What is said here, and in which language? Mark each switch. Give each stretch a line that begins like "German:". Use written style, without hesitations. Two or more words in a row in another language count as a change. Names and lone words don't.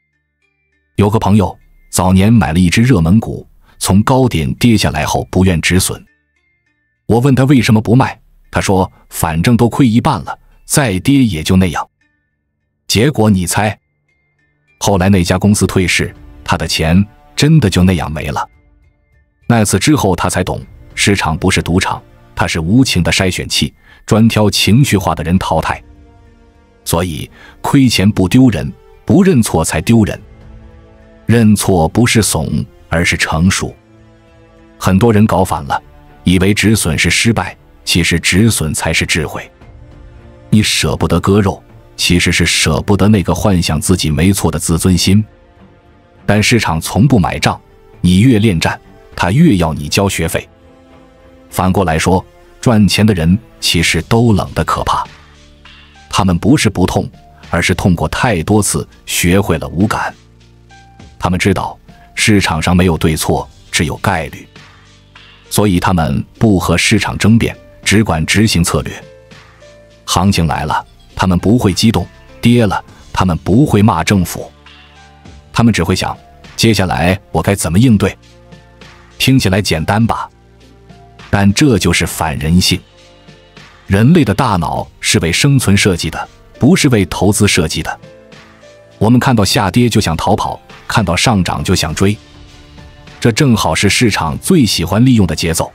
Chinese: 有個朋友早年買了一只熱門股，從高點跌下來後不願止損。我問他為什麼不賣，他說反正都虧一半了，再跌也就那樣。結果你猜，後來那家公司退市，他的錢真的就那樣沒了。那次之後他才懂，市场不是賭场，它是无情的筛選器，專挑情緒化的人淘汰。所以虧錢不丟人，不認錯才丟人。認錯不是慫，而是成熟。很多人搞反了，以為止損是失敗，其實止損才是智慧。你捨不得割肉，其實是捨不得那個幻想自己沒錯的自尊心。但市場從不買賬，你越戀戰，他越要你交學費。反過來說，賺錢的人其實都冷得可怕。他們不是不痛，而是痛過太多次，學會了无感。他们知道市场上没有对错，只有概率，所以他们不和市场争辩，只管执行策略。行情来了，他们不会激动；跌了，他们不会骂政府，他们只会想，接下来我該怎麼應對。聽起來簡單吧？但這就是反人性。人類的大腦是為生存設計的，不是為投資設計的。我們看到下跌就想逃跑，看到上漲就想追，這正好是市場最喜歡利用的節奏。